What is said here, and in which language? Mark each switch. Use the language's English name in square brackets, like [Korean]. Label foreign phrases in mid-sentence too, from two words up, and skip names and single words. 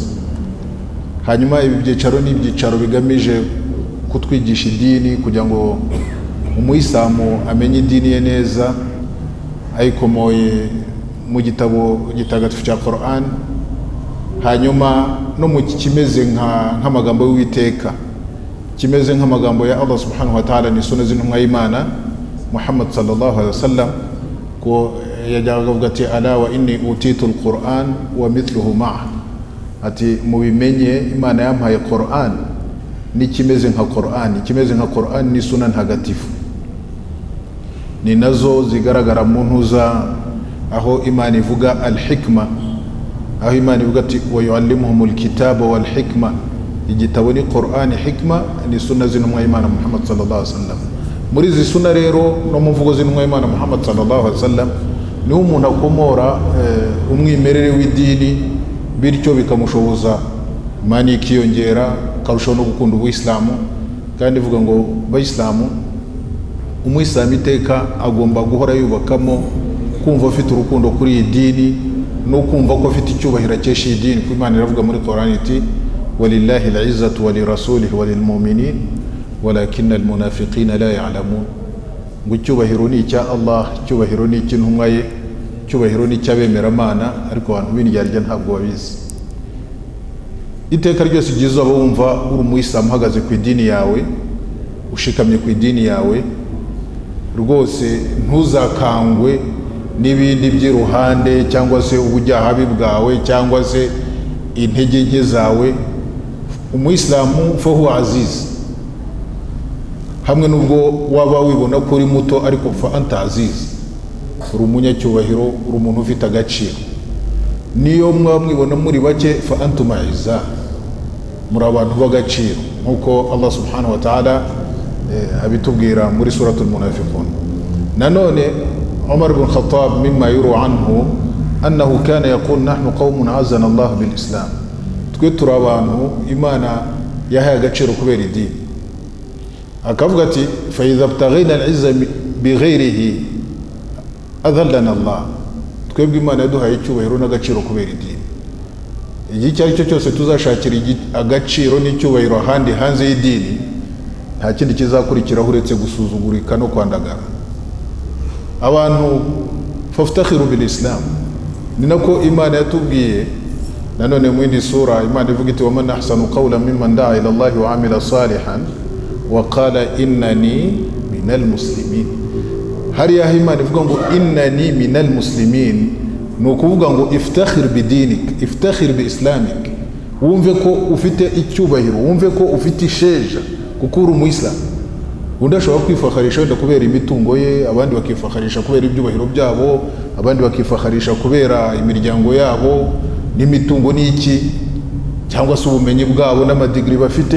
[Kinyarwanda] Hanyuma ibi byicaro ni ibyicaro bigamije kutwigisha idini, kugira ngo umuyisilamu amenye idini ye neza, ayikomoye mu gitabo gitagatifu cya Qur'an, hanyuma no mu kimeze nk'amagambo y'Uwiteka, kimeze nk'amagambo ya Allah [Arabic] سبحانه وتعالى [Kinyarwanda] ni sunna z'intumwa y'Imana Muhammad [Arabic] صلى الله عليه وسلم, [Kinyarwanda] ko yajyaga avuga ati [Arabic] ألا وإني أوتيت القرآن ومثله معه, [Kinyarwanda] ati mubimenye Imana yampaye Qur'an n'ikimeze nka Qur'an. Ikimeze nka Qur'an ni sunna ntagatifu, ni nazo zigaragara mu ntuza aho Imana ivuga al-hikma, aho Imana ivuga ati [Arabic] ويعلمهم الكتاب والحكمة. [Kinyarwanda] Igitabo ni Qur'an, hikma ni sunna z'intumwa y'Imana Muhammad [Arabic] صلى الله عليه وسلم. [Kinyarwanda] Muri izi sunna rero no mu mvugo z'intumwa y'Imana Muhammad [Arabic] صلى الله عليه وسلم [Kinyarwanda] ni umuntu akomora umwimerere w'idini, bityo bikamushoboza imani ikiyongera, akarushaho no gukunda ubuyisilamu. Kandi ivuga ngo bayisilamu, umuyisilamu iteka agomba guhora yubakamo kumva afite urukundo kuri iyi dini, no kumva ko afite icyubahiro akesha iyi dini. Kuko Imana iravuga muri Qur'an iti [Arabic] ولله العزة ولرسوله وللمؤمنين ولكن المنافقين لا يعلمون. [Kinyarwanda] Ngo icyubahiro ni icya Allah, icyubahiro ni icy'intumwa ye, icyubahiro ni icy'abemeramana, ariko abantu b'indyarya ntabwo babizi. Iteka ryose igize abo wumva uri umuyisilamu uhagaze ku idini yawe, ushikamye ku idini yawe, rwose ntuzakangwe n'ibindi by'iruhande, cyangwa se ubujyahabi bwawe, cyangwa se intege nke zawe. Umuyisilamu [Arabic] فهو عزيز, [Kinyarwanda] hamwe n'ubwo waba wibona ko uri muto, ariko [Arabic] فأنت عزيز, [Kinyarwanda] uri umunyacyubahiro, uri umuntu ufite agaciro. Niyo mwamwibona muri bake, [Arabic] فأنتم أعزة, [Kinyarwanda] muri abantu b'agaciro, nk'uko Allah [Arabic] سبحانه وتعالى [Kinyarwanda] abitubwira muri [Arabic] سورة المنافقون. [Kinyarwanda] Nanone [Arabic] Umar ibn Khattab مما يروى عنه أنه كان يقول نحن قوم أعزنا الله بالإسلام, [Kinyarwanda] twe turi abantu Imana yahaye agaciro kubera idini. Akavuga ati [Arabic] فإذا ابتغينا العزة بغيره أذلنا الله, [Kinyarwanda] twebwe Imana yaduhaye icyubahiro n'agaciro kubera idini. Igihe icyo ari cyo cyose tuzashakira agaciro n'icyubahiro ahandi hanze y'idini, nta kindi kizakurikiraho uretse gusuzugurika no kwandagara. Abantu [Arabic] فافتخروا بالإسلام, [Kinyarwanda] ni nako Imana yatubwiye. Nanone mu yindi sura Imana ivuga iti [Arabic] ومن أحسن قولا ممن دعا إلى الله وعمل صالحا وقال إنني من المسلمين. [Kinyarwanda] Hariya Imana ivuga ngo [Arabic] إنني من المسلمين, [Kinyarwanda] ni ukuvuga ngo [Arabic] افتخر بدينك، افتخر بإسلامك, [Kinyarwanda] wumve ko ufite icyubahiro, wumve ko ufite isheja kuko uri umuyisilamu. Undi ashobora kwifakharisha wenda kubera imitungo ye, abandi bakifakharisha kubera ibyubahiro byabo, abandi bakifakharisha kubera imiryango yabo n'imitungo n'iki, cyangwa se ubumenyi bwabo n'amadigiri bafite.